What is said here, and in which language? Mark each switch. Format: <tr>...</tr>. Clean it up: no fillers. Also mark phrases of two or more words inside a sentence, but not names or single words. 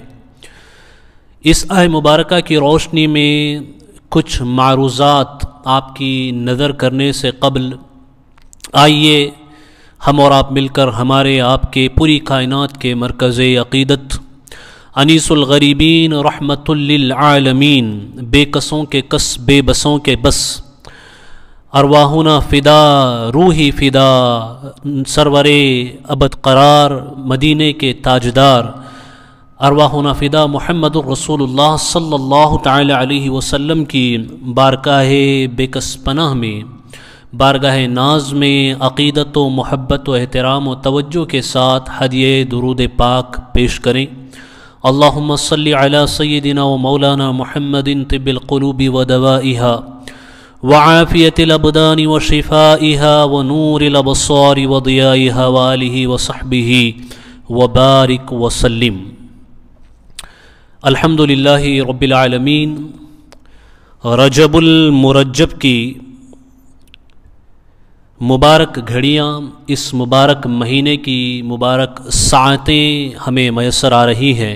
<ur>اس آیے مبارکہ کی روشنی میں کچھ معروضات آپ کی نظر کرنے سے قبل آئیے ہم اور آپ مل کر ہمارے آپ کے پوری کائنات کے مرکز عقیدت</ur> <ar>انیس الغریبین رحمت للعالمین</ar> <ur>بے کسوں کے کس بے بسوں کے بس</ur> <ar>ارواحنا فدا روحی فدا</ar> <ur>سرور ابد قرار مدینے کے تاجدار</ur> <ar>ارواحنا فدا محمد الرسول اللہ صلی اللہ تعالی علیہ وسلم</ar> <ur>کی بارگاہ بے کس پناہ میں بارگاہ ناز میں عقیدت و محبت و احترام و توجہ کے ساتھ ہدیہ درود پاک پیش کریں.</ur> <ar>اللہم صلی علی سیدنا و مولانا محمد طب القلوب و دوائها وعافیت الابدان و شفائها و نور الابصار و ضیائها و آلہ و صحبہ و بارک وسلم. الحمدللہ رب العالمین.</ar> <ur>رجب المرجب کی مبارک گھڑیاں، اس مبارک مہینے کی مبارک ساعتیں ہمیں میسر آ رہی ہیں.</ur>